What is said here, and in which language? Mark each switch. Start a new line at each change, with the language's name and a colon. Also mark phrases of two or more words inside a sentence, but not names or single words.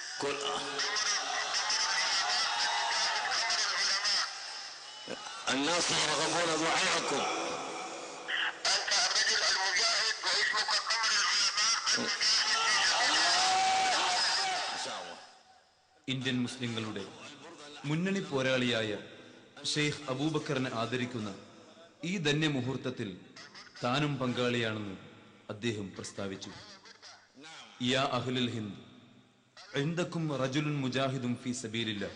Arabic: كل الناس يرغبون دعاءكم. أنت الرجل المجاهد واسمك قمر العلماء. إن شاء الله.
Malayalam: ഇന്ത്യൻ മുസ്ലിങ്ങളുടെ മുന്നണി പോരാളിയായ ഷെയ്ഖ് അബൂബക്കറിനെ ആദരിക്കുന്ന ഈ ധന്യമുഹൂർത്തത്തിൽ താനും പങ്കാളിയാണെന്ന് അദ്ദേഹം പ്രസ്താവിച്ചു.
Arabic: يا أهل الهند عندكم رجل مجاهد في سبيل الله.